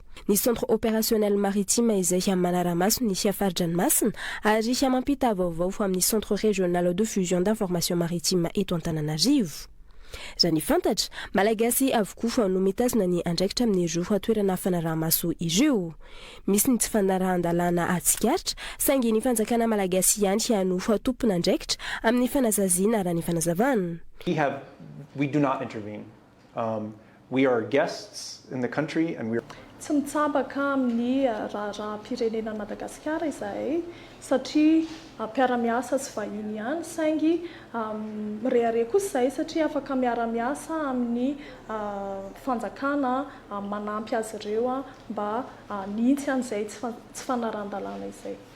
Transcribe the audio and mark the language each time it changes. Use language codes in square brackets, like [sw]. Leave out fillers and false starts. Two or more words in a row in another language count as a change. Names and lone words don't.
[mg] Ny [fr] centre opérationnel maritime [mg] izay manaramaso ny farin-dranomasina ary mampita vaovao amin'ny [fr] centre régional de fusion d'information maritime [mg] eto Antananarivo. Raha ny fantatra, Malagasy avokoa no mitazona ny andraikitra amin'ireo toerana fanarahamaso ireo. Misy ny tsy fanarahan-dalàna atsikaritra, saingy ny fanjakana Malagasy ihany no tompona andraikitra amin'ny fanazaziana raha ny fanazavana. [en] We do not intervene. We are guests in the country and we are [mg] tsy mitsabaka amin'ny raharaham-pirenena Madagasikara izahay satria mpiara-miasa sy vahiny ihany, saingy mirehare kosa izahay satria afaka miara-miasa amin'ny fanjakana manampy azy ireo mba nintsy an'izay tsy fanarahan-dalàna izay.